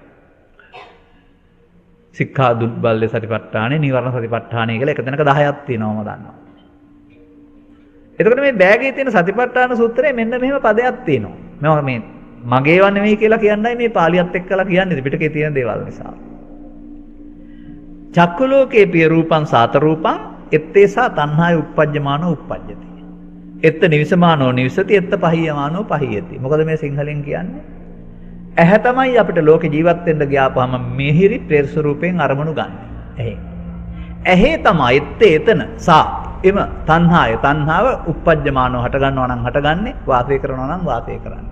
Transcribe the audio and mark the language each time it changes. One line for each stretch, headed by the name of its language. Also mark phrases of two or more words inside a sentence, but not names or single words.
Pali: සික්ඛා දුබ්බල්ලේ සතිපට්ඨානේ, නීවරණ සතිපට්ඨානේ
Sinhala: කියලා එක තැනක 10ක් තියෙනවා මම දන්නවා. එතකොට මේ බෑගයේ තියෙන සතිපට්ඨාන සූත්‍රයේ මෙන්න මෙහෙම පදයක් තියෙනවා. මම මේ මගේව නෙමෙයි කියලා කියන්නයි මේ පාලියත් එක්කලා කියන්නේ ත්‍රිපිටකේ තියෙන දේවල් නිසා.
Pali: චක්කු ලෝකේ පිය රූපං සාත රූපං එත්තේසා තණ්හාය උප්පජ්ජමානෝ උප්පජ්ජති. එත්ත නිවිසමානෝ නිවිසති එත්ත පහියමානෝ පහියති.
Sinhala: මොකද මේ සිංහලෙන් කියන්නේ? ඇහැ තමයි අපිට ලෝකේ ජීවත් වෙන්න ගියාපහම මිහිරි ප්‍රේර්ස රූපයෙන් අරමුණු ගන්න. ඇහි තමයි එත්තේ එතන සා එම තණ්හාය තණ්හාව උප්පජ්ජමානෝ හට ගන්නවා නම් හටගන්නේ වාසය කරනවා නම් වාසය කරන්නේ.